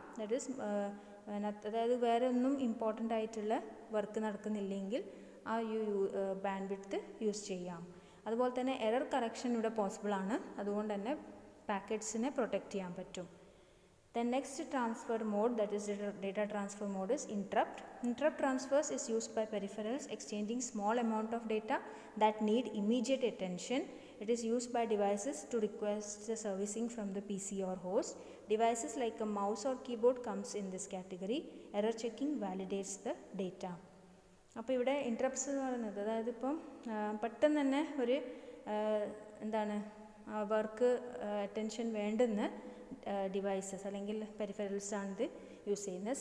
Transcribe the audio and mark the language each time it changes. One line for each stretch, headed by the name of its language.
English: that is
Malayalam: അതായത് വേറെ ഒന്നും ഇമ്പോർട്ടൻ്റ് ആയിട്ടുള്ള വർക്ക് നടക്കുന്നില്ലെങ്കിൽ ആ ബാൻഡ്വിഡ്ത്ത് യൂസ് ചെയ്യാം. അതുപോലെ തന്നെ എറർ കറക്ഷൻ ഇവിടെ പോസിബിൾ ആണ്. അതുകൊണ്ട് തന്നെ പാക്കറ്റ്സിനെ പ്രൊട്ടക്റ്റ് ചെയ്യാൻ പറ്റും.
English: Then next transfer mode, that is data transfer mode is interrupt. Interrupt transfers is used by peripherals exchanging small amount of data that need immediate attention. It is used by devices to request the servicing from the PC or host. Devices like a mouse or keyboard comes in this category. Error checking validates the data.
Malayalam: അപ്പോൾ ഇവിടെ interrupts എന്ന് പറയുന്നത്, അതായത് ഇപ്പം പെട്ടെന്ന് തന്നെ ഒരു എന്താണ് വർക്ക് അറ്റൻഷൻ വേണ്ടുന്ന ഡിവൈസസ് അല്ലെങ്കിൽ പെരിഫറൽസ് ആണിത് യൂസ് ചെയ്യുന്നത്.